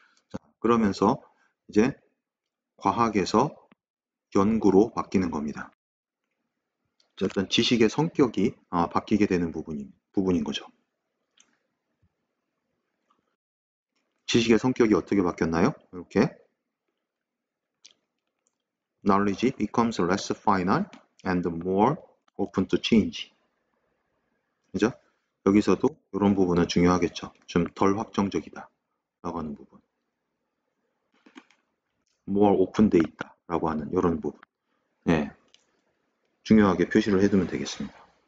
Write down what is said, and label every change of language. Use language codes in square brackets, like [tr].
[ko] 자, 그러면서 이제 과학에서 연구로 바뀌는 겁니다. 어떤 지식의 성격이 바뀌게 되는 부분인 거죠. 지식의 성격이 어떻게 바뀌었나요? [en] 이렇게 knowledge becomes less final and more open to change. [ko] 그죠? 여기서도 이런 부분은 중요하겠죠. 좀 덜 확정적이다 라고 하는 부분. more open돼 있다 라고 하는 이런 부분. 네, 중요하게 표시를 해두면 되겠습니다.